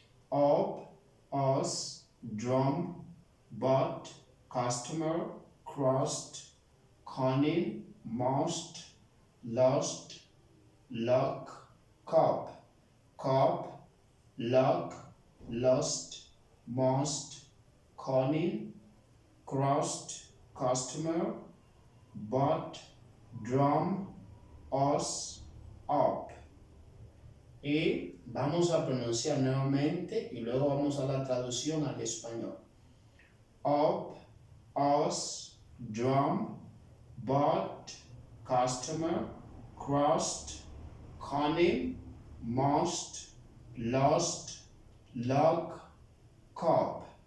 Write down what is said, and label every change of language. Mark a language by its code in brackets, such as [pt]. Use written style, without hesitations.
[en] Up, us, drum, but, customer, crust, cunning, must, lost, luck, cup, luck, lost, must, cunning, crust, customer, but, drum, us, up. [es] Y vamos a pronunciar nuevamente y luego vamos a la traducción al español. [en] Up, us, drum, but, customer, crust, cunning, must, lost, luck, cup.